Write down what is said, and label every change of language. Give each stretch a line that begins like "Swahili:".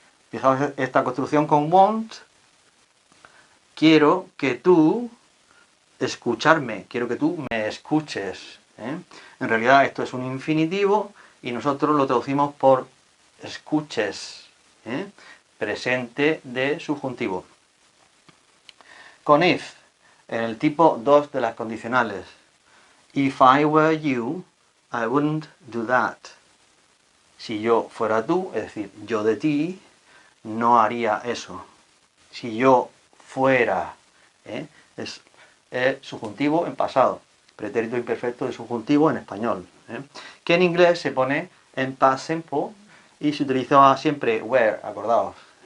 Spanish: Fijaos esta construcción con want. Quiero que tú escucharme, quiero que tú me escuches. En realidad esto es un infinitivo y nosotros lo traducimos por escuches, presente de subjuntivo. Con if, en el tipo 2 de las condicionales.
English: If I were you, I wouldn't do that.
Spanish: Si yo fuera tú, es decir, yo de ti, no haría eso. Si yo fuera, es subjuntivo en pasado, pretérito imperfecto de subjuntivo en español, que en inglés se pone en past simple y se utiliza siempre were, acordaos.